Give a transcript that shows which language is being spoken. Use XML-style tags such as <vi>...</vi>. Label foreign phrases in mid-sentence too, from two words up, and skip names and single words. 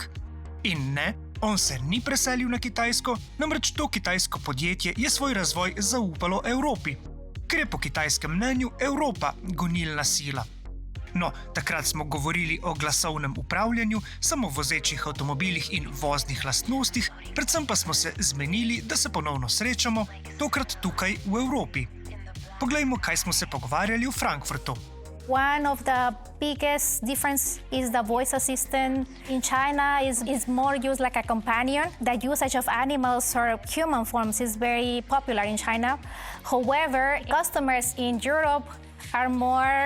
<sl>In ne, on se ni preselil na Kitajsko, namreč to kitajsko podjetje je svoj razvoj zaupalo Evropi, ker je po kitajskem mnenju Evropa gonilna sila. No, takrat smo govorili o glasovnem upravljanju, samovozečih avtomobilih in voznih lastnostih, predvsem pa smo se zmenili, da se ponovno srečamo, tokrat tukaj v Evropi. Poglejmo, kaj smo se pogovarjali v Frankfurtu.</sl> <en>One of the biggest difference is the voice assistant. In China is more used like a companion. The usage of animals or human forms is very popular in China. However, customers in Europe are more...</en>